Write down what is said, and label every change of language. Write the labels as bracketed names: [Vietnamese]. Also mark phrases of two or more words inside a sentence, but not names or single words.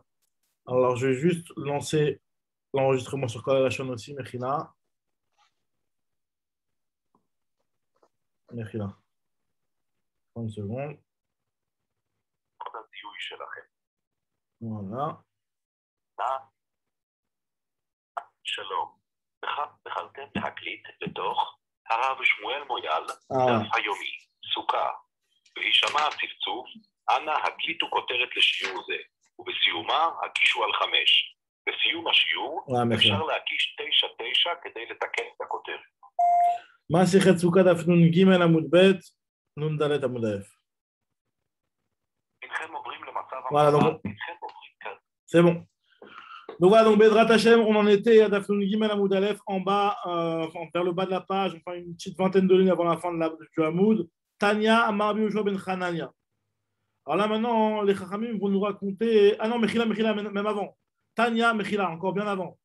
[French] Alors, je vais juste lancer l'enregistrement sur Kol Lashon aussi, Mechila. Mechila. 30 secondes. Voilà. [Hebrew] שלום, בחרתם להקליט לתוך הרב שמואל מויאל, דף היומי, סוכה, בהישמע הצפצוף, אנא הקליטו כותרת לשיעור זה, ובסיומה הקישו על 5. בסיום השיעור אפשר להקיש 9 כדי לתקן את הכותרת. מסכת סוכה דף נ"ג עמוד ב' נ"ד עמוד א'. אינכם עוברים למצב [French] voilà, [Hebrew] המעבר, [French] donc, [Hebrew] אינכם עוברים כאן. [French] c'est bon. Donc voilà, donc [Hebrew] בעזרת השם, [French] on en était à [Hebrew] דף גימל עמוד אלף, [French] en bas, vers le bas de la page, enfin une petite vingtaine de lignes avant la fin du Hamoud. [Hebrew] תניא אמר רבי יהושע בן חנניה. [French] Alors là maintenant, les Chachamim vont nous raconter. Ah non, Mechila, même avant. Tanya, Mechila, encore bien avant.